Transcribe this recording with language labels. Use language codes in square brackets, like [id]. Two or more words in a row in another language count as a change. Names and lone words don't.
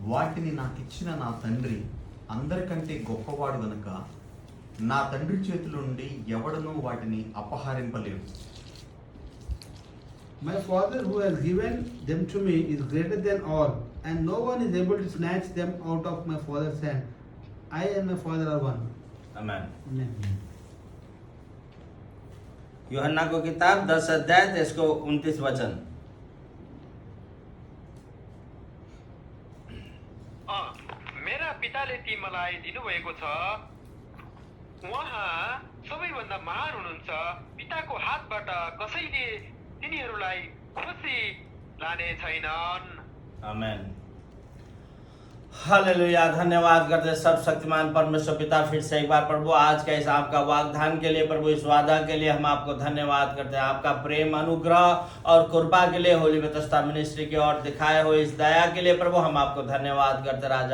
[te] వాటిని నాకు ఇచ్చిన నా తండ్రి అందరికంటే గొప్పవాడు గనుక నా తండ్రి చేతుల నుండి ఎవడనూ వాటిని అపహరింపలేడు. [en] My Father who has given them to me is greater than all, and no one is able to snatch them out of my Father's hand. I and my Father are one. Amen. Amen. [hi] यूहन्ना को किताब 10 अध्याय 29 वचन. [ne] मेरा पिताले तिमीलाई दिनुभएको छ, उहाँ सबैभन्दा महान हुनुहुन्छ. पिताको हातबाट कसैले तिनीहरूलाई खुसी लाने छैनन्. आमेन. हालेलुया. [hi] धन्यवाद करते सब शक्तिमान परमेश्वर पिता. फिर से एक बार प्रभु आज का इस आपका वाग्दान के लिए, प्रभु इस वादा के लिए हम आपको धन्यवाद करते हैं. आपका प्रेम, अनुग्रह और कृपा के लिए, होली बेथेस्दा मिनिस्ट्री की ओर दिखाए हुए इस दया के लिए प्रभु हम आपको धन्यवाद करते राजा.